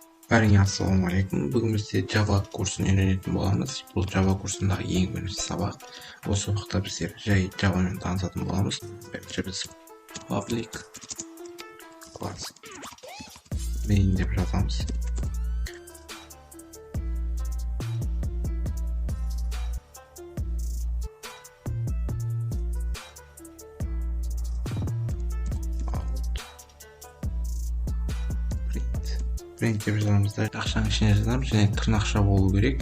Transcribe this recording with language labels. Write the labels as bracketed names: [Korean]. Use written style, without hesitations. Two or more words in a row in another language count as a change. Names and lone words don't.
[Kazakh] Бәріңе ассалаумағалейкум. Бүгін бізде Java курсын үйренетін боламыз. Бұл Java курсындағы ең бірінші сабақ. Осы уақытта біздер жай Java мен танысатын боламыз. Бірінші біз [English] public class main [Kazakh] деп жазамыз. Print деп жазамыз да ақшаның ішіне жазамыз, және тырнақша болу керек.